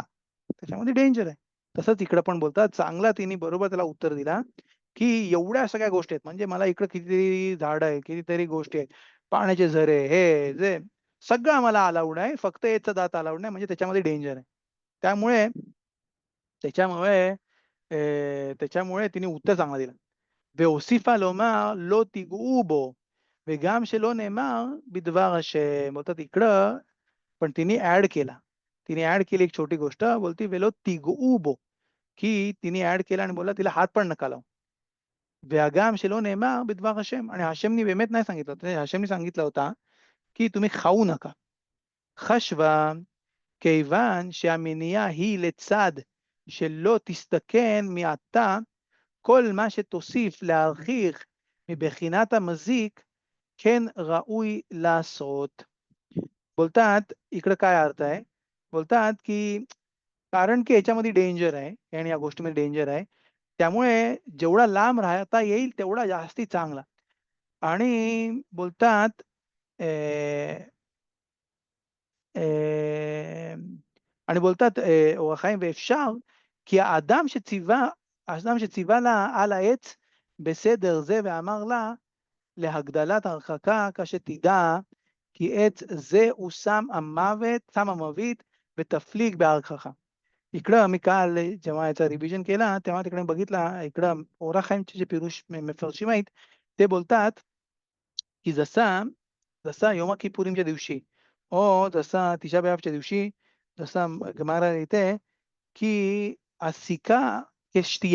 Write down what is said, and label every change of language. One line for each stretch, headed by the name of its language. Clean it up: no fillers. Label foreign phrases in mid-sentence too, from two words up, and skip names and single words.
Marathi: त्याच्यामध्ये डेंजर आहे. तसंच इकडं पण बोलतात, चांगला तिने बरोबर त्याला उत्तर दिला, की एवढ्या सगळ्या गोष्टी आहेत. म्हणजे मला इकडं कितीतरी झाडं आहेत, कितीतरी गोष्टी आहेत. पाण्याचे झरे, हे, जे सगळं आम्हाला अलाउड आहे. फक्त याचा दात अलाउड नाही, म्हणजे त्याच्यामध्ये डेंजर आहे. त्यामुळे त्याच्यामुळे त्याच्यामुळे तिने उत्तर चांगला दिला.
Hebrew: והוסיפה לומר לא תיגעו בו, וגם שלא נאמר בדבר השם.
Marathi: बोलतात इकडं पण तिने ॲड केला. तिने ॲड केली एक छोटी गोष्ट बोलती
Hebrew: "ולא תיגעו בו"
Marathi: की तिने ॲड केला आणि बोलला तिला हात पण नका लावू.
Hebrew: "והגם שלא נאמר בדבר השם"
Marathi: आणि हशेमनी באמת नाही सांगितलं होतं. हशेमनी सांगितलं होता, की तुम्ही खाऊ नका.
Hebrew: חשבה כיוון שהמניעה היא לצד שלא תסתכן מעתה כל מה שתוסיף להרחיק מבחינת המזיק, כן ראוי לעשות.
Marathi: बोलतात इकडं काय अर्थ आहे? बोलतात, की कारण की ह्याच्यामध्ये डेंजर आहे आणि या गोष्टीमध्ये डेंजर आहे. त्यामुळे जेवढा लांब राहता येईल तेवढा जास्ती चांगला. आणि बोलतात अ, आणि बोलतात
Hebrew: אור החיים ואפשר כי האדם שציווה לה על העץ בסדר זה ואמר לה להגדלת הרחקה כשתדע כי עץ זה הוא סם המוות ותפליג בהרחקה.
Marathi: इकडं मी काल जेव्हा याचा रिव्हिजन केला, तेव्हा तिकडे बघितला, इकडं ओरा खाईमचे जे
Hebrew: פירוש מפרשים
Marathi: आहेत, ते बोलतात, की जसा जसा योमा किपुरीमच्या दिवशी जसा तिशा ब'यावच्या दिवशी जसा गमारा येते, की सिका केशतिया.